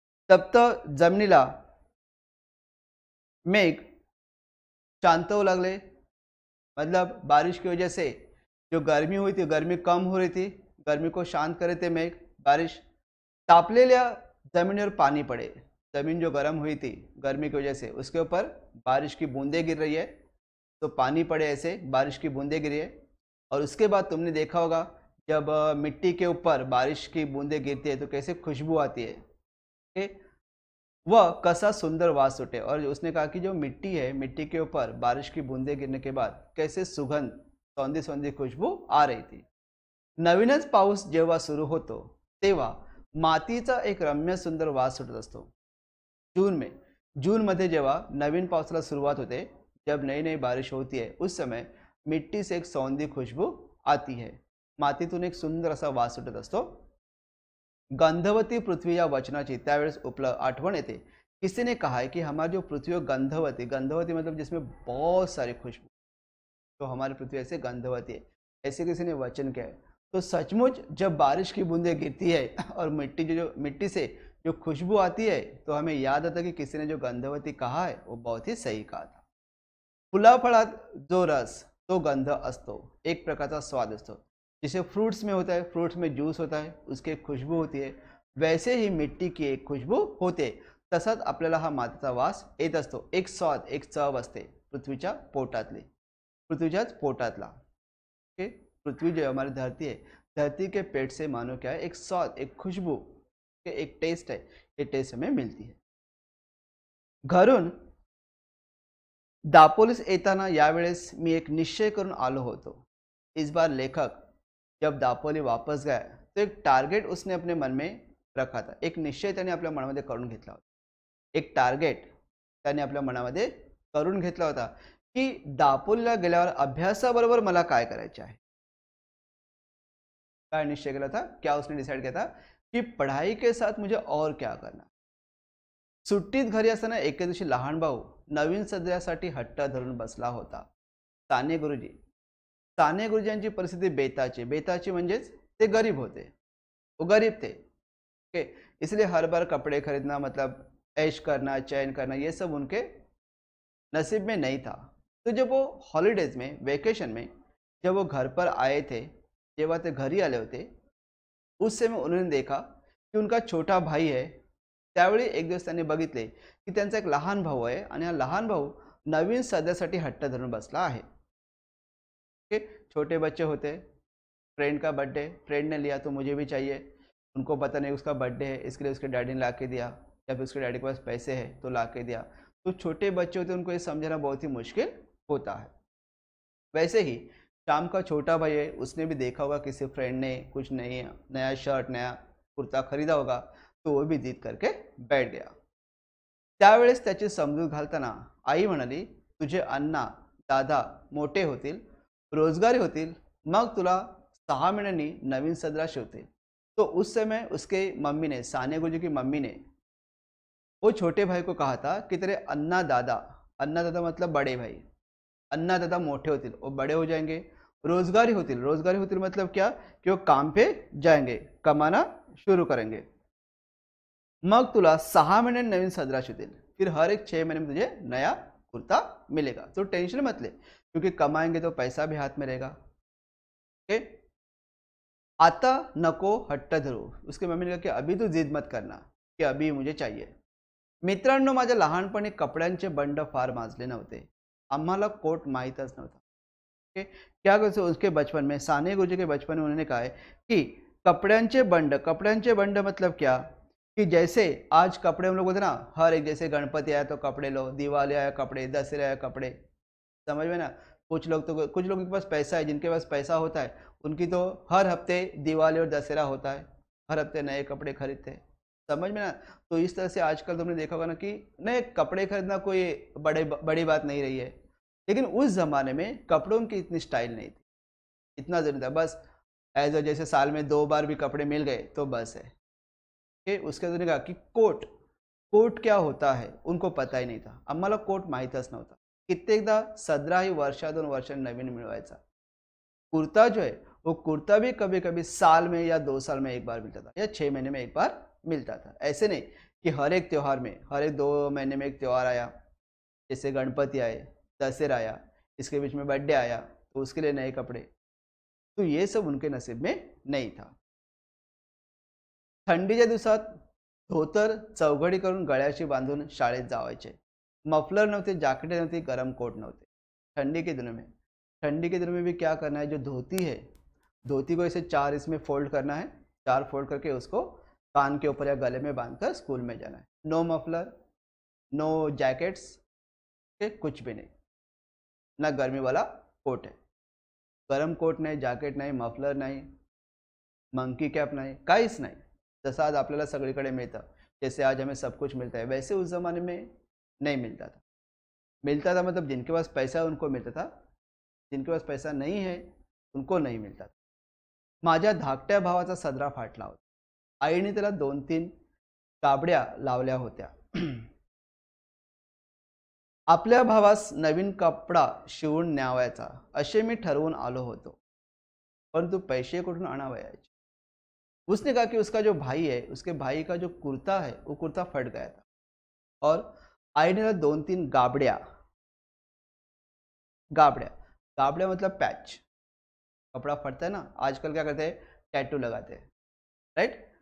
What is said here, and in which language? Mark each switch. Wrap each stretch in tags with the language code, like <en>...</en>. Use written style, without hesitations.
<mr>तप्त जमिनीला मेघ शांत होऊ लागले</mr> <hi>मतलब बारिश की वजह से जो गर्मी हुई थी, गर्मी कम हो रही थी, गर्मी को शांत करे थे मेघ, बारिश.</hi> <mr>तापलेल्या जमिनीवर पानी पड़े.</mr> <hi>जमीन जो गर्म हुई थी गर्मी की वजह से, उसके ऊपर बारिश की बूंदें गिर रही है, तो पानी पड़े, ऐसे बारिश की बूंदें गिरी है. और उसके बाद तुमने देखा होगा जब मिट्टी के ऊपर बारिश की बूंदें गिरती है तो कैसे खुशबू आती है, वह कैसा सुंदर वास उठे. और उसने कहा कि जो मिट्टी है, मिट्टी के ऊपर बारिश की बूंदें गिरने के बाद कैसे सुगंध, सौंधी सौंधी खुशबू आ रही थी.</hi> <mr>नवीनच पाऊस जेव्हा सुरू होतो तेव्हा मातीचा एक रम्य सुंदर वास सुटत असतो. जून मध्ये जेव्हा नवीन पावसाला सुरुवात होते,</mr> <hi>जब नई नई बारिश होती है, उस समय मिट्टी से एक सौंधी खुशबू आती है,</hi> <mr>मातीतून एक सुंदर असा वास सुटत असतो. गंधवती पृथ्वी या वचनाची त्यावेळेस आठवण येते.</mr> <hi>किसी ने कहा है कि हमारी जो पृथ्वी गंधवती, गंधवती मतलब जिसमें बहुत सारी खुशबू, तो हमारी पृथ्वी ऐसे गंधवती है, ऐसे किसी ने वचन किया है. तो सचमुच जब बारिश की बूंदें गिरती है और मिट्टी से जो खुशबू आती है, तो हमें याद आता कि किसी ने जो गंधवती कहा है वो बहुत ही सही कहा था.</hi> <mr>फुलाफळात जो रस, तो गंध असतो, एक प्रकारचा स्वाद असतो.</mr> <hi>जिसे फ्रूट्स में होता है, फ्रूट्स में जूस होता है, उसकी एक खुशबू होती है, वैसे ही मिट्टी की एक खुशबू होते.</hi> <mr>तसंच आपल्याला हा मातीचा वास येत असतो. एक स्वाद, एक चव असते पृथ्वीच्या पोटातली, पृथ्वीच्याच पोटातला.</mr> <hi>ओके, पृथ्वी जो हमारी धरती है, धरती के पेट से मानो क्या है, एक स्वाद, एक खुशबू, एक टेस्ट है, ये टेस्ट हमें मिलती है.</hi> <mr>घरून दापोलीस येताना यावेळेस मी एक निश्चय करून आलो होतो.</mr> <hi>इस बार लेखक जब दापोली वापस गया तो एक टारगेट उसने अपने मन में रखा था.</hi> <mr>एक निश्चय त्याने आपल्या मनामध्ये करून घेतला होता. एक टारगेट त्याने आपल्या मनामध्ये करून घेतला होता की दापोलीला गेल्यावर अभ्यासाबरोबर मला काय करायचे आहे.</mr> <hi>क्या निश्चय किया था, क्या उसने डिसाइड किया था कि पढ़ाई के साथ मुझे और क्या करना.</hi> <mr>सुट्टीत घरी असताना एके दिवशी लहान भाऊ नवीन सदऱ्यासाठी हट्ट धरून बसला होता. साने गुरुजी साने गुरुजींची परिस्थिती बेताची म्हणजेच ते गरीब होते.</mr> <hi>वो गरीब थे. ओके, इसलिए हर बार कपड़े खरीदना मतलब ऐश करना, चैन करना, ये सब उनके नसीब में नहीं था. तो जब वो हॉलीडेज में, वेकेशन में जब वो घर पर आए थे,</hi> <mr>जेव्हा ते घरी आले होते,</mr> <hi>उस समय उन्होंने देखा की उनका छोटा भाई है.</hi> <mr>त्यावेळी एक दिवस त्यांनी बघितले की त्यांचा एक लहान भाऊ आहे आणि हा लहान भाऊ नवीन सदस्यासाठी हट्ट धरून बसला आहे.</mr> <hi>ओके, छोटे बच्चे होते, फ्रेंड का बर्थडे, फ्रेंड ने लिया तो मुझे भी चाहिए. उनको पता नहीं उसका बर्थडे है, इसके लिए उसके डैडी ने ला के दिया, या फिर उसके डैडी के पास पैसे हैं तो ला के दिया. तो छोटे बच्चे होते हैं, उनको ये समझना बहुत ही मुश्किल होता है. वैसे ही शाम का छोटा भाई है, उसने भी देखा होगा किसी फ्रेंड ने कुछ नया शर्ट, नया कुर्ता खरीदा होगा, तो वो भी जिद करके बैठ गया.</hi> <mr>त्यावेळेस त्याची समजूत घालताना आई म्हणाली, तुझे अण्णा दादा मोठे होतील, रोजगारी होतील, मग तुला 6 महीन्यांनी नवीन सदरा शिवतील.</mr> <hi>तो उस समय उसके मम्मी ने, साने गुरुजी की मम्मी ने वो छोटे भाई को कहा था कि तेरे अन्ना दादा मतलब बड़े भाई,</hi> <mr>अन्ना दादा मोटे होतील,</mr> <hi>वो बड़े हो जाएंगे,</hi> <mr>रोजगारी होतील</mr> <hi>मतलब क्या कि वो काम पे जाएंगे, कमाना शुरू करेंगे,</hi> <mr>मग तुला 6 महीने नवीन सदरा शिवतील,</mr> <hi>फिर हर एक 6 महीने में तुझे नया कुर्ता मिलेगा. तो टेंशन मत ले, क्योंकि कमाएंगे तो पैसा भी हाथ में रहेगा. ओके,</hi> <mr>आता नको हट्ट धरू.</mr> <hi>उसकी मम्मी ने कहा कि अभी तू जिद मत करना कि अभी मुझे चाहिए.</hi> <mr>मित्रांनो, माझ्या लहानपणी कपड्यांचे बंड फार माजले नव्हते. आम्हाला कोट माहीतच नव्हता.</mr> <hi>ओके, क्या करते उसके बचपन में, साने गुरुजी के बचपन में उन्होंने कहा है कि कपड्यांचे बंड मतलब क्या कि जैसे आज कपड़े हम लोग बोलते ना, हर एक, जैसे गणपति आया तो कपड़े लो, दिवाली आया कपड़े, दशहरा आया कपड़े, समझ में ना. कुछ लोगों के पास पैसा है, जिनके पास पैसा होता है उनकी तो हर हफ्ते दिवाली और दशहरा होता है, हर हफ्ते नए कपड़े खरीदते हैं, समझ में ना. तो इस तरह से आजकल तुमने देखा होगा ना कि नए कपड़े खरीदना कोई बड़ी बात नहीं रही है. लेकिन उस ज़माने में कपड़ों की इतनी स्टाइल नहीं थी, इतना ज़रूरी था. बस जैसे साल में 2 बार भी कपड़े मिल गए तो बस है. उसके बाद कहा कि कोट क्या होता है उनको पता ही नहीं था.</hi> <mr>आम्हाला कोट माहीतच नव्हता. कित्येकदा सदराही वर्षा 2 वर्षांनी नवीन मिळवायचा.</mr> <hi>कुर्ता जो है वो कुर्ता भी कभी कभी साल में या 2 साल में एक बार मिलता था, या 6 महीने में एक बार मिलता था. ऐसे नहीं कि हर एक त्यौहार में, हर एक 2 महीने में एक त्यौहार आया, जैसे गणपति आए, दशहरा आया, इसके बीच में बर्थडे आया तो उसके लिए नए कपड़े. तो ये सब उनके नसीब में नहीं था.</hi> <mr>थंडीच्या दिवसात धोतर चौघडी करून गळ्याशी बांधून शाळेत जावायचे. मफलर नव्हते, जैकेटें नव्हती, गरम कोट नव्हते.</mr> <hi>ठंडी के दिनों में भी क्या करना है, जो धोती है, धोती को ऐसे 4 इसमें फोल्ड करना है, 4 फोल्ड करके उसको कान के ऊपर या गले में बांधकर स्कूल में जाना है.</hi> <en>no muffler, no jackets,</en> <hi>कुछ भी नहीं, ना गर्मी वाला कोट है,</hi> <mr>गरम कोट नाही, जॅकेट नाही, मफलर नाही, मंकी कॅप नाही, काहीच नाही. जसं आज आपल्याला सगळीकडे मिळतं,</mr> <hi>जैसे आज हमें सब कुछ मिलता है, वैसे उस ज़माने में नहीं मिलता था. मिलता था मतलब जिनके पास पैसा है उनको मिलता था, जिनके पास पैसा नहीं है उनको नहीं मिलता था.</hi> <mr>माझ्या धाकट्या भावाचा सदरा फाटला होता. आईने त्याला 2-3 काबड्या लावल्या होत्या. आपल्या भावास नवीन कपडा शिवून न्यावायचा असे मी ठरवून आलो होतो, परंतु पैसे कुठून आणावयाचे.</mr> <hi>उसने कहा कि उसका जो भाई है, उसके भाई का जो कुर्ता है वो कुर्ता फट गया था, और आई ने 2-3 गाबड़िया मतलब पैच. कपड़ा फटता है ना, आजकल क्या करते हैं, टैटू लगाते हैं, राइट.</hi>